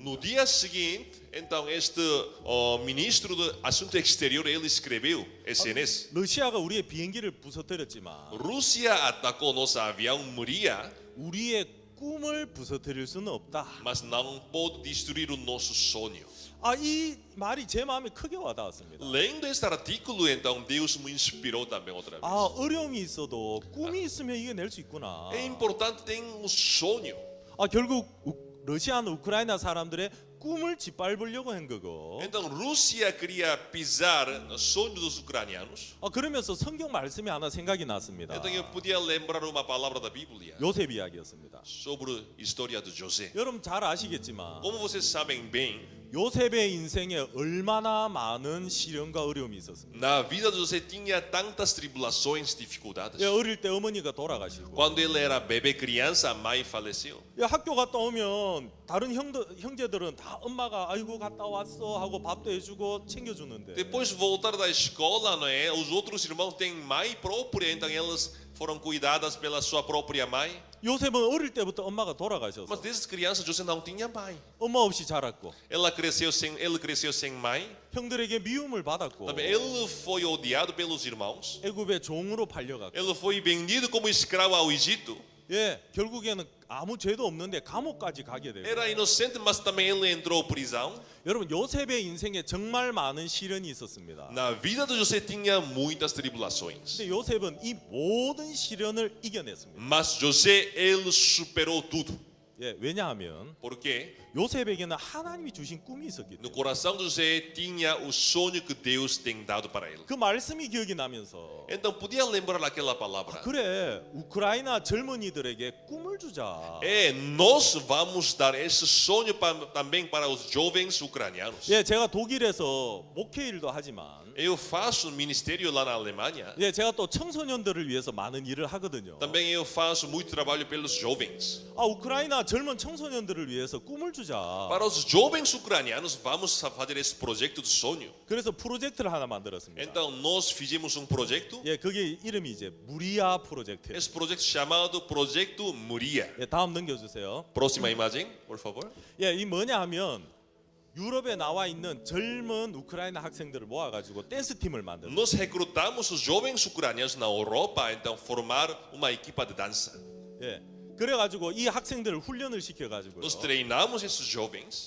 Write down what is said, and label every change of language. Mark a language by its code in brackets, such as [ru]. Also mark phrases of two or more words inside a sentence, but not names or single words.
[pt] No dia seguinte, então este ministro do Assunto Exterior ele escreveu SNS. [ko] 러시아가 우리의 비행기를 부서뜨렸지만 [pt] Rússia atacou nosso avião Mria. [ko] 우리의 꿈을 부서뜨릴 수는 없다. [pt] mas não pode destruir o nosso sonho. [ko] 이 말이 제 마음에 크게 와닿았습니다. [pt] Lendo este artículo, então Deus me inspirou também outra vez. [ko] 어려움이 있어도 꿈이 있으면 이겨낼 수 있구나. [pt] É importante ter um sonho. [ko] 결국 러시아는 우크라이나 사람들의 꿈을 짓밟으려고 한 거고. [pt] Então Rússia queria pisar no sonho dos ucranianos. [ko] 그러면서 성경 말씀이 하나 생각이 났습니다. [pt] Então eu podia lembrar uma palavra da Bíblia [ko] 요셉 이야기였습니다. [pt] sobre a história de José. [ko] 여러분 잘 아시겠지만 [pt] Como vocês sabem bem, [ko] 요셉의 인생에 얼마나 많은 시련과 어려움이 있었습니다. [pt] na vida de José tinha tantas tribulações, dificuldades. [ko] 어릴 때 어머니가 돌아가시고 [pt] Quando ele era bebê criança, a mãe faleceu. [ko] 학교 갔다 오면 다른 형제들은 다 엄마가 아이고 갔다 왔어 하고 밥도 해주고 챙겨주는데 [pt] Depois de voltar da escola, não é? Os outros irmãos têm mãe própria, então elas foram cuidadas pela sua própria mãe. [ko] 요셉은 어릴 때부터 엄마가 돌아가셔서 [pt] Mas desde criança José não tinha mãe. [ko] 엄마 없이 자랐고 [pt] Ele cresceu sem mãe. [ko] 형들에게 미움을 받았고 [pt] Também ele foi odiado pelos irmãos. [ko] 애굽의 종으로 팔려갔고 [pt] Ele foi vendido como escravo ao Egito. [ko] 결국에는 아무 죄도 없는데 감옥까지 가게 돼요. [pt] Era inocente, mas também ele entrou prisão. [ko] 여러분 요셉의 인생에 정말 많은 시련이 있었습니다. [pt] Na vida de José tinha muitas tribulações. [ko] 근데 요셉은 이 모든 시련을 이겨냈습니다. [pt] Mas José, ele superou tudo. [ko] 왜냐하면 [pt] Porque [ko] 요셉에게는 하나님이 주신 꿈이 있었기 [pt] no [ko] 때문에 [pt] coração de José tinha o sonho que Deus tem dado para ele. [ko] 그 말씀이 기억이 나면서 [pt] Então podia lembrar aquela palavra. [ko] 그래 우크라이나 젊은이들에게 꿈을 주자. [pt] Nós vamos dar esse sonho também para os jovens ucranianos. [ko] 제가 독일에서 목회 일도 하지만 [pt] Eu faço ministério lá na Alemanha. [ko] 제가 또 청소년들을 위해서 많은 일을 하거든요. [pt] Também eu faço muito trabalho pelos jovens. [ko] 우크라이나 젊은 청소년들을 위해서 꿈을 주자. [pt] Para os jovens ucranianos, vamos fazer esse projeto de sonho. [ko] 그래서 프로젝트를 하나 만들었습니다. [pt] Então nós fizemos projeto. [ko] 그게 이름이 이제 무리아 프로젝트. [pt] Esse projeto chamado Projeto Moria. [ko] 다음 넘겨주세요. [pt] Próxima imagem, por favor. [ko] 이 뭐냐 하면 유럽에 나와 있는 젊은 우크라이나 학생들을 모아가지고 댄스 팀을 만들었어요. [pt] Nós recrutamos os jovens ucranianos na Europa, então formar uma equipa de dança. [ko] 그래가지고 이 학생들을 훈련을 시켜가지고 [pt] Nós treinamos esses jovens.